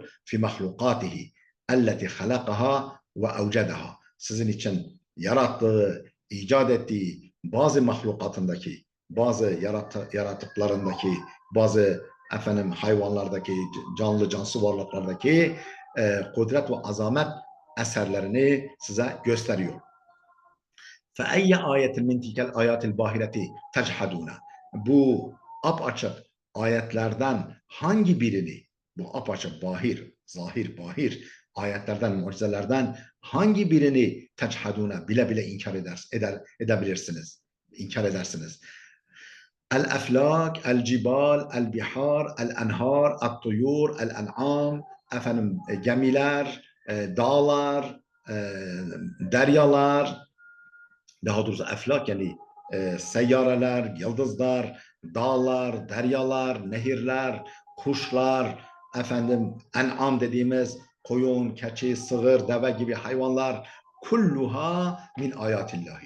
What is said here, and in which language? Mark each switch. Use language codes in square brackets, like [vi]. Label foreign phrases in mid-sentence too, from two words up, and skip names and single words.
[ar] في مخلوقاته التي خلقها وأوجدها, [tr] sizin için yarattığı, icat ettiği bazı mahlukatındaki, bazı yaratıklarındaki, bazı efendim hayvanlardaki, canlı cansız varlıklardaki kudret ve azamet eserlerini size gösteriyor. [ar] فَاَيَّ آيَةٍ مِنْ تِلْكَ الْآيَاتِ الْبَاهِرَةِ تَجْحَدُونَ [tr] Bu apaçık ayetlerden hangi birini, bu apaçık, zahir, bahir ayetlerden, mucizelerden hangi birini techaduna, bile bile inkar edebilirsiniz, inkar edersiniz. [ar] الأفلاك، الجبال، البحار، الأنهار، الطيور، الأنعام, [tr] efendim gemiler, dağlar, deryalar, daha doğrusu eflak yani seyyareler, yıldızlar, dağlar, deryalar, nehirler, kuşlar, efendim en'am dediğimiz koyun, keçi, sığır, deve gibi hayvanlar, [ar] كلها من آيات الله.